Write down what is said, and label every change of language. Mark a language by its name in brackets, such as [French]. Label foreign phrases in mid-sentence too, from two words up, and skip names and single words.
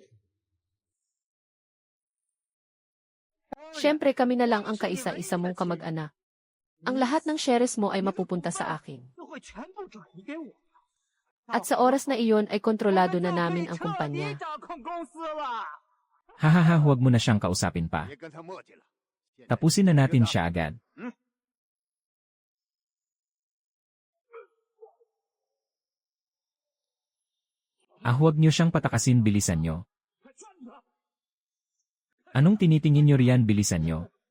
[Filipino] Siyempre kami na lang ang kaisa-isa mong kamag-anak. Ang lahat ng shares mo ay mapupunta sa akin. At sa oras na iyon ay kontrolado na namin ang kumpanya. Hahaha, huwag mo na siyang kausapin pa. [Chinese] 别跟他墨迹了。 [Filipino] Tapusin na natin siya agad. Huwag niyo siyang patakasin, bilisan niyo. Anong tinitingin niyo riyan, bilisan niyo?